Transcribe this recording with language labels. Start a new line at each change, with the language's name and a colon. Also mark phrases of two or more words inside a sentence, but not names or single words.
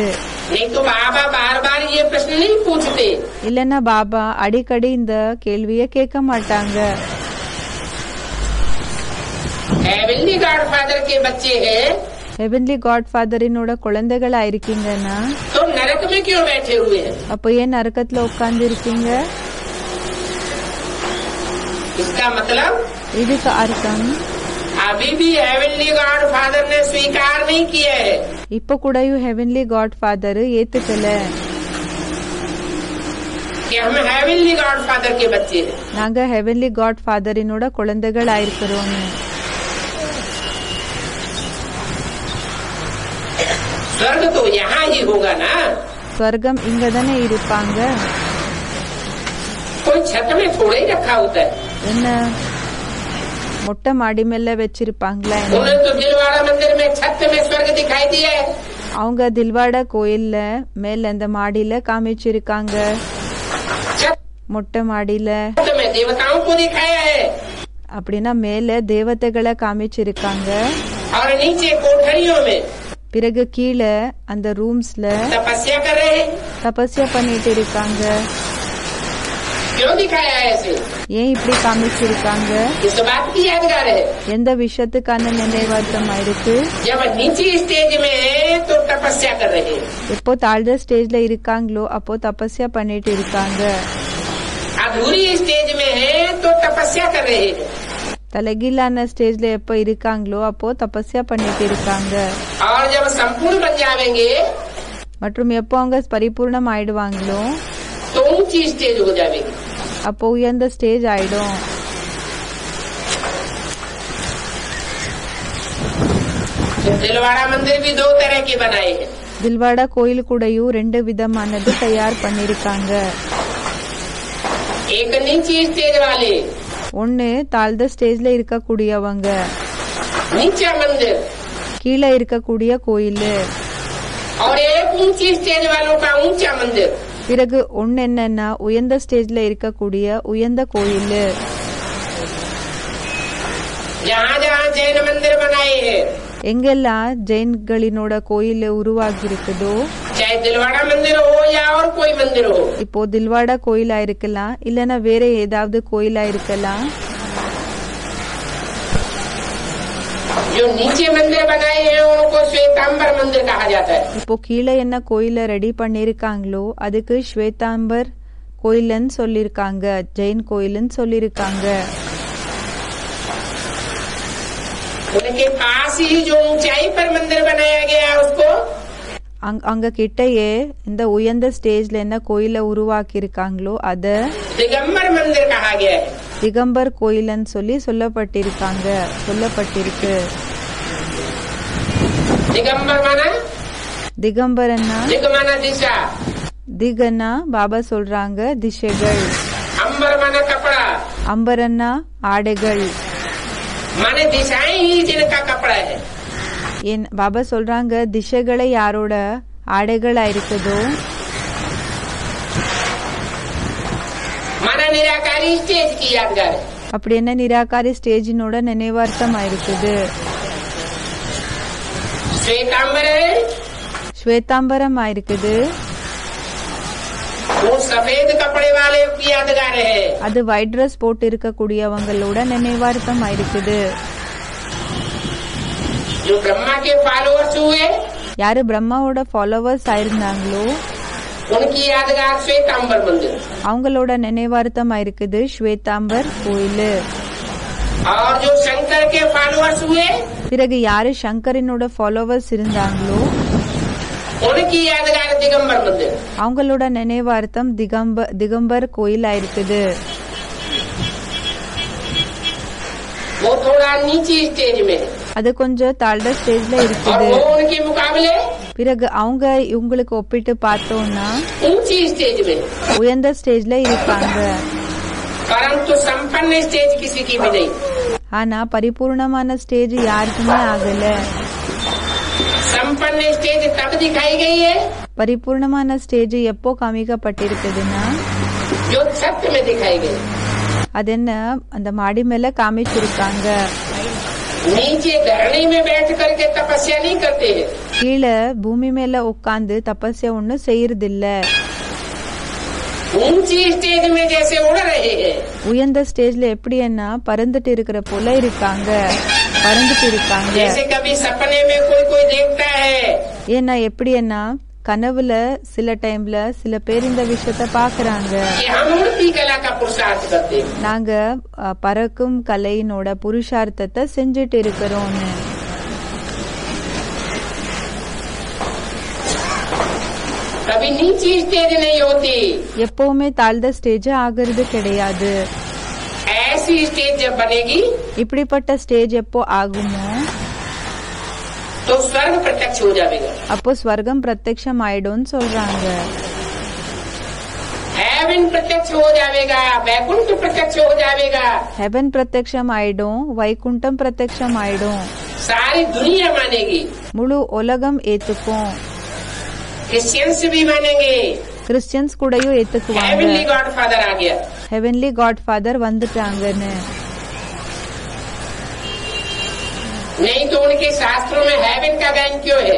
Hindi: नहीं तो बाबा बार बार ये प्रश्न नहीं पूछते।
Tamil: இல்லன்னா பாபா அடிக்கடி இந்த கேள்விய கேட்க மாட்டாங்க.
Hindi: हेवनली गॉडफादर के बच्चे हैं
Tamil: ஹெவன்லி காட்ஃபாதரினோட குழந்தைகளா இருக்கீங்கன்னா
Hindi: तो नरक नरक में क्यों बैठे हुए हैं?
Tamil: அப்போ ஏன் நரகத்துல உட்கார்ந்து இருக்கீங்க?
Hindi: इसका मतलब
Tamil: இதுக்கு அர்த்தம்
Hindi: अभी भी हेवनली गॉड फादर ने स्वीकार नहीं किया है
Tamil: இப்ப கூடயும் ஹெவன்லி காட் ஃபாதர் ஏத்துக்கல
Hindi: कि हम हेवनली गॉड फादर के बच्चे हैं।
Tamil: நாங்க ஹெவன்லி காட் ஃபாதரினோட குழந்தைகள் ஆயிருக்கிறோம்.
Hindi: स्वर्ग तो यहाँ ही होगा ना,
Tamil: ஸ்வர்க்கம் இங்கதானே இருப்பாங்க.
Hindi: कोई छत में थोड़ा ही रखा होता है।
Tamil: என்ன மொட்டை மாடி மேல வச்சிருப்பாங்களா?
Hindi: उन्हें तो दिलवाड़ा मंदिर में छत में स्वर्ग दिखाई दिया है।
Tamil: அவங்க தில்வாடா கோயில்ல மேல அந்த மாடியில காமிச்சிருக்காங்க. மொட்டை மாடியில
Hindi: छत में देवताओं को दिखाया है
Tamil: அப்படின்னா மேல தேவதைகளை காமிச்சிருக்காங்க.
Hindi: और नीचे कोठरियों में
Tamil: பிறகு கீழே அந்த ரூம்ஸ்ல
Hindi: तपस्या कर रहे हैं।
Tamil: தபஸ்யா பண்ணிட்டு இருக்காங்க.
Hindi: क्यों दिखाया है ऐसे?
Tamil: ஏன் இப்படி காமிச்சிருக்காங்க?
Hindi: इस बात की यादगार है।
Tamil: எந்த விஷயத்துக்கான நினைவார்த்தமா இருக்கு?
Hindi: जब नीचे स्टेज में है तो तपस्या कर रहे हैं,
Tamil: எப்போ தாழ்ந்த ஸ்டேஜ்ல இருக்காங்களோ அப்போ தபஸ்யா பண்ணிட்டு இருக்காங்க.
Hindi: अधूरी स्टेज में है तो तपस्या कर रहे हैं,
Tamil: தலைகீழான ஸ்டேஜ்ல எப்போ இருக்காங்களோ அப்போ தபஸ்யா பண்ணிட்டு இருக்காங்க.
Hindi: और जब संपूर्ण बन जाएंगे
Tamil: மற்றும் எப்போ அவங்க பரிபூர்ணம் ஆயிடுவாங்களோ
Hindi: तो ऊंची स्टेज हो जाएगी।
Tamil: அப்போ உயர்ந்த ஸ்டேஜ் ஆயிடும்.
Hindi: तो दिलवाड़ा मंदिर भी दो तरह के बनाए हैं।
Tamil: தில்வாடா கோயில் கூடயும் 2 விதமானது தயார் பண்ணிருக்காங்க.
Hindi: एक नीची स्टेज वाले,
Tamil: ஒன்னு தாழ்ந்த ஸ்டேஜ்ல இருக்கக்கூடியவங்க,
Hindi: नीचा मंदिर,
Tamil: கீழே இருக்கக்கூடிய கோயில்.
Hindi: और एक ऊंची स्टेज वालों का ऊंचा मंदिर।
Tamil: பிறகு ஒன்னு என்னன்னா உயர்ந்த ஸ்டேஜ்ல இருக்கக்கூடிய உயர்ந்த கோயில்.
Hindi: जहाँ जहाँ जैन मंदिर बनाए हैं,
Tamil: எங்கெல்லாம் ஜெயின்களினோட கோயில் உருவாகி இருக்குதோ,
Hindi: चाहे दिलवाड़ा मंदिर हो या और कोई मंदिर हो,
Tamil: இப்போ தில்வாடா கோயிலா இருக்கலாம் இல்லனா வேற ஏதாவது கோயிலா இருக்கலாம்,
Hindi: जो नीचे मंदिर बनाए हैं उनको श्वेतांबर मंदिर कहा जाता है।
Tamil: இப்போ கீழே என்ன கோயில ரெடி பண்ணிருக்காங்களோ அதுக்கு ஸ்வேதாம்பர் கோயில்னு சொல்லிருக்காங்க, ஜெயின் கோயில்னு சொல்லிருக்காங்க.
Hindi: उनके पास ही जो ऊंचाई पर मंदिर बनाया गया उसको
Tamil: அங்க கிட்டயே இந்த உயர்ந்த ஸ்டேஜ்ல என்ன கோயில உருவாக்கி இருக்காங்களோ அத
Hindi: दिगंबर मंदिर कहा गया है।
Tamil: திகம்பர் கோயில்னு சொல்லப்பட்டிருக்கு.
Hindi: दिगंबर माना
Tamil: திகம்பரன்னா
Hindi: दिग माना दिशा,
Tamil: திகன்னா பாபா சொல்றாங்க திசைகள்,
Hindi: अंबर माना कपड़ा,
Tamil: அம்பரன்னா ஆடைகள்.
Hindi: माने दिशाएं ही जिनका कपड़ा है।
Tamil: ஏன் பாபா சொல்றாங்க திசைகளை யாரோட ஆடைகளா இருக்குதோ,
Hindi: माना निराकारी स्टेज की यादगार है।
Tamil: அப்படி என்ன நிராகாரி ஸ்டேஜினோட நினைவார்த்தமா இருக்குது.
Hindi: श्वेतांबर है,
Tamil: ஸ்வேதாம்பரமா இருக்குது.
Hindi: वो सफेद कपड़े वाले की यादगार है।
Tamil: அது
English: white dress
Tamil: போட்டு இருக்கக்கூடியவங்களோட நினைவார்த்தமா இருக்குது.
Hindi: जो ब्रह्मा के फॉलोअर्स हुए
Tamil: யாரு பிரம்மாவோட ஃபாலோவர்ஸ் ஆயிருந்தாங்களோ
Hindi: उनकी यादगार श्वेतांबर मंदिर,
Tamil: அவங்களோட நினைவார்த்தமா இருக்குது ஸ்வேதாம்பர் கோயில்.
Hindi: और जो शंकर के फॉलोअर्स हुए
Tamil: பிறகு யாரு சங்கரினோட ஃபாலோவர்ஸ் இருந்தாங்களோ
Hindi: उनकी यादगार दिगंबर मंदिर।
Tamil: அவங்களோட நினைவார்த்தம் திகம்பர் கோயிலா இருக்குது.
Hindi: वो थोड़ा नीची स्टेज में
Tamil: அது கொஞ்சம் தாழ்ந்த ஸ்டேஜ்ல
Hindi: और
Tamil: இருக்குது.
Hindi: वो उनके मुकाबले
Tamil: பிறகு அவங்க இவங்களுக்கு ஒப்பிட்டு பார்த்தோம்னா
Hindi: ऊंची स्टेज में,
Tamil: உயர்ந்த ஸ்டேஜ்ல இருப்பாங்க.
Hindi: परंतु संपन्न स्टेज किसी की भी नहीं।
Tamil: ஆனா பரிபூர்ணமான ஸ்டேஜ் யாருக்குமே ஆகல.
Hindi: संपन्न स्टेज तब दिखाई गई है
Tamil: பரிபூர்ணமான ஸ்டேஜ் எப்போ காமிக்கப்பட்டிருக்குதுன்னா
Hindi: जो सत्य में दिखाई गई।
Tamil: அது என்ன அந்த மாடி மேல காமிச்சிருக்காங்க.
Hindi: नीचे धरनी में बैठ करके तपस्या नहीं करते हैं,
Tamil: கீழே பூமி மேல உட்கார்ந்து தபஸ்யா ஒண்ணு செய்யறதில்ல.
Hindi: ऊंची स्टेज में जैसे उड़ रहे हैं।
Tamil: உயர்ந்த ஸ்டேஜ்ல எப்படி என்ன பறந்துட்டு இருக்கிற போல இருக்காங்க, பறந்துட்டு இருக்காங்க.
Hindi: जैसे कभी सपने में कोई देखता है
Tamil: ஏன்னா எப்படி என்ன கனவுல சில டைம்ல சில பேர் இந்த விஷயத்த பாக்குறாங்க.
Hindi: कि हम उड़ती कला का पुरुषार्थ करते हैं।
Tamil: நாங்க பறக்கும் கலையினோட புருஷார்த்தத்தை செஞ்சுட்டு இருக்கிறோம்னு.
Hindi: कभी नीची स्टेज नहीं होती,
Tamil: எப்பவுமே தாழ்ந்த ஸ்டேஜ் ஆகிறது கிடையாது.
Hindi: ऐसी स्टेज जब बनेगी
Tamil: இப்படிப்பட்ட ஸ்டேஜ் எப்போ ஆகுமோ
Hindi: तो स्वर्ग प्रत्यक्ष हो जाएगा।
Tamil: அப்போ ஸ்வர்க்கம் பிரத்யக்ஷம் ஆயிடும்னு சொல்றாங்க.
Hindi: हेवन प्रत्यक्ष हो जाएगा, वैकुंठ प्रत्यक्ष हो जाएगा,
Tamil: ஹெவன் பிரத்யக்ஷம் ஆயிடும், வைகுண்டம் பிரத்யக்ஷம் ஆயிடும்.
Hindi: सारी दुनिया मानेगी,
Tamil: முழு உலகம் ஏத்துக்கும்.
Hindi: क्रिश्चियंस भी मानेंगे।
Tamil: கிறிஸ்டியன்ஸ் கூடயும் ஏத்துக்குவாங்க.
Hindi: हेवनली गॉड फादर आ गया।
Tamil: ஹெவன்லி காட் ஃபாதர் வந்துட்டாங்கன்னு.
Hindi: नहीं तो उनके शास्त्रों में हेवन का गायन क्यों है?